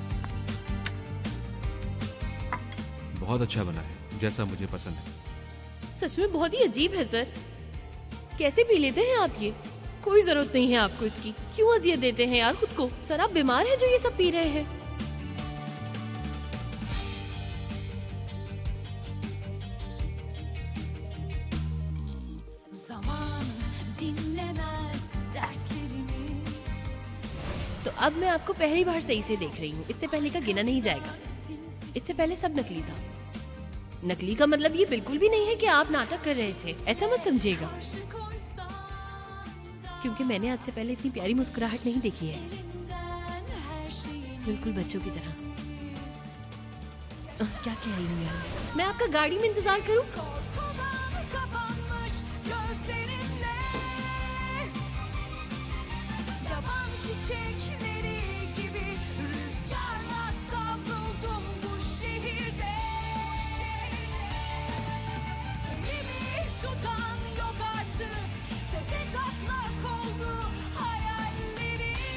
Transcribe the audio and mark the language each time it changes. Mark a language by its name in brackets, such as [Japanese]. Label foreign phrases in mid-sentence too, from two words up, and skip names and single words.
[Urdu] بہت اچھا بنا ہے، جیسا مجھے پسند ہے. سچ میں بہت ہی عجیب ہے سر۔ کیسے پی لیتے ہیں آپ یہ? کوئی ضرورت نہیں ہے آپ کو اس کی۔ کیوں اذیت دیتے ہیں یار خود کو? سر آپ بیمار ہیں جو یہ سب پی رہے ہیں. [Turkish] Zaman dinlemez dertlerimi. [Urdu] تو اب میں آپ کو پہلی بار صحیح سے دیکھ رہی ہوں. اس سے پہلے کا گنا نہیں جائے گا. اس سے پہلے سب نقلی تھا. نقلی کا مطلب یہ بالکل بھی نہیں ہے کہ آپ ناٹک کر رہے تھے، ایسا مت سمجھیے گا. [Turkish] Karşı koysam [Urdu] کیونکہ میں نے آج سے پہلے اتنی پیاری مسکراہٹ نہیں دیکھی ہے, [Turkish] elinden her şeyin. [Urdu] بالکل بچوں کی طرح۔ کیا کہہ رہی ہوں یار? میں آپ کا گاڑی میں انتظار کروں? [Turkish] Korkudan kapanmış gözlerimle. Yaban çiçekleri gibi rüzgarla savruldum bu şehirde. Elimi tutan yok artık, tepe taklak oldu hayallerim.